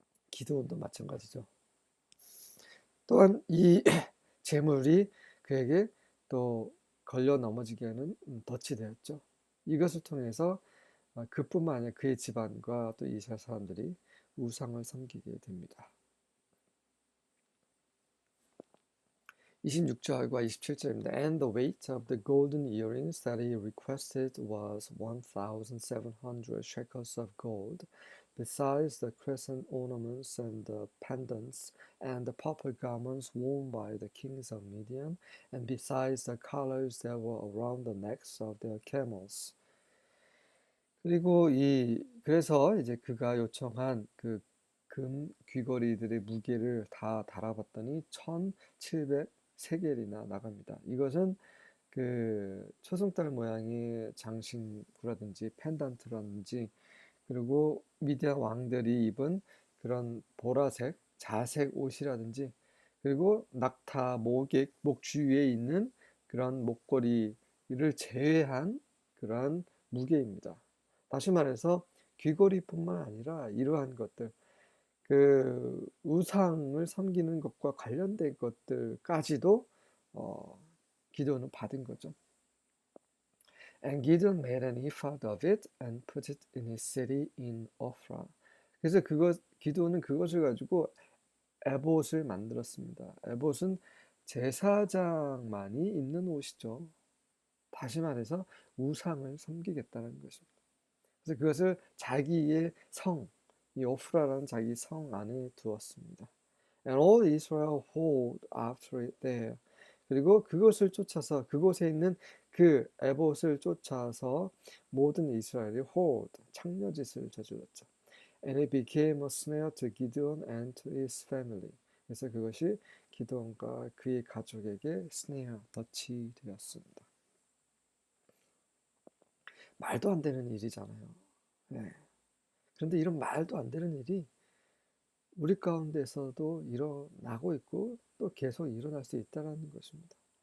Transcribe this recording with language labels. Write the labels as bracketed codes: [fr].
[ko] 기드온도 마찬가지죠. 또한 이 재물이 그에게 또 걸려 넘어지게 하는 덫이 되었죠. 이것을 통해서 그뿐만 아니라 그의 집안과 또 이스라엘 사람들이 우상을 섬기게 됩니다. 26절과 27절입니다. [en] And the weight of the golden earrings that he requested was 1,700 shekels of gold, besides the crescent ornaments and the pendants and the purple garments worn by the kings of Midian, and besides the collars that were around the necks of their camels. [ko] 그리고 그래서 이제 그가 요청한 그 금 귀걸이들의 무게를 다 달아봤더니 1,700세겔이나 나갑니다. 이것은 그 초승달 모양의 장신구라든지 펜던트라든지 그리고 미디안 왕들이 입은 그런 보라색 자색 옷이라든지 그리고 낙타 목 주위에 있는 그런 목걸이를 제외한 그런 무게입니다. 다시 말해서 귀걸이뿐만 아니라 이러한 것들, 그 우상을 섬기는 것과 관련된 것들까지도 기도는 받은 거죠. [en] And Gideon made an ephod of it and put it in his city in Ophrah. [ko] 그래서 기도는 그것을 가지고 에봇을 만들었습니다. 에봇은 제사장만이 입는 옷이죠. 다시 말해서 우상을 섬기겠다는 것입니다. 그래서 그것을 자기의 성, 이 오프라라는 자기 성 안에 두었습니다. [en] And all Israel hold after it there. [ko] 그리고 그것을 쫓아서 그곳에 있는 그 에봇을 쫓아서 모든 이스라엘이 hold, 창녀짓을 저질렀죠. [en] And it became a snare to Gideon and to his family. [ko] 그래서 그것이 기드온과 그의 가족에게 snare, 덫이 되었습니다. 말도 안 되는 일이잖아요. 네. 그런데 이런 말도 안 되는 일이 우리 가운데서도 일어나고 있고 또 계속 일어날 수 있다는 것입니다.